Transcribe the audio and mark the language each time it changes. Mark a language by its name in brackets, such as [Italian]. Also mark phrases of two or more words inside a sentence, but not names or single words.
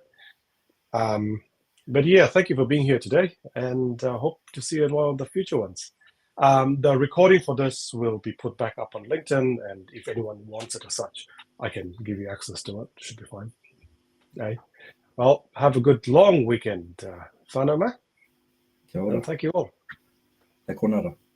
[English] But yeah, thank you for being here today, and hope to see you in one of the future ones. The recording for this will be put back up on LinkedIn, and if anyone wants it as such, I can give you access to it. Should be fine. Okay. Well, have a good long weekend, whanau, [Māori] Kia ora. [English] and thank you all. [Māori] Te konara.